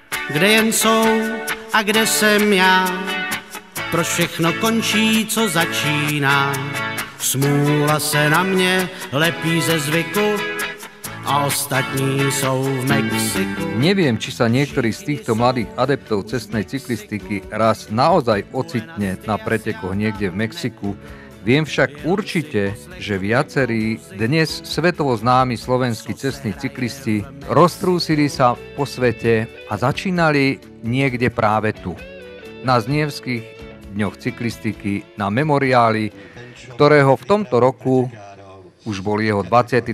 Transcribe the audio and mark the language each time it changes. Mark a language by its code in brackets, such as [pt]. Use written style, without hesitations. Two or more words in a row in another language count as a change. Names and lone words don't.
[cs] kde jen jsou a kde jsem já. Proč všechno končí, co začíná? Smůla se na mě lepí ze zvyku a ostatní jsou v Mexiku. [sk] Neviem, či sa niektorý z týchto mladých adeptov cestnej cyklistiky raz naozaj ocitne na pretekoch niekde v Mexiku. Viem však určite, že viacerí dnes svetovo známi slovenskí cestní cyklisti roztrúsili sa po svete a začínali niekde práve tu, na Znievských dňoch cyklistiky, na memoriáli, ktorého v tomto roku už bol jeho 23.